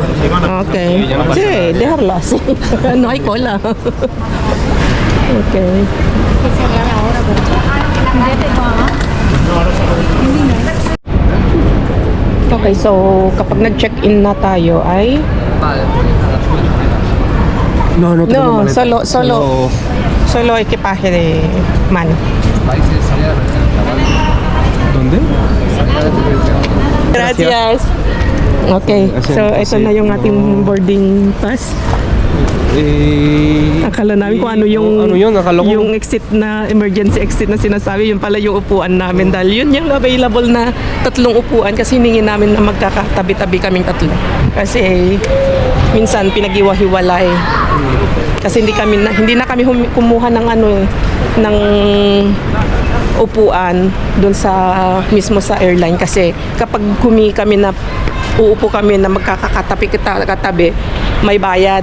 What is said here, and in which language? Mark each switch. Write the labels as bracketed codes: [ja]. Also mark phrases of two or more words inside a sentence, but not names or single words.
[es] Okay. Sige, dejarlas. Ay cola. [tl] Okay. Okay, so kapag nag-check-in na tayo ay [es] solo equipaje de mano. ¿Dónde? Gracias. [tl] Okay, so ito na yung ating boarding pass. Akala namin kung ano yung Akala ko yung exit na [en] emergency exit [tl] na sinasabi, yun pala yung upuan namin dahil yun yung available na 3 upuan kasi hiningi namin na magkakatabi-tabi kaming 3 kasi minsan pinag-iwa-hiwalay kasi hindi na kami kumuha ng ng upuan doon mismo sa airline kasi kapag uupo kami na magkakatabi may bayad.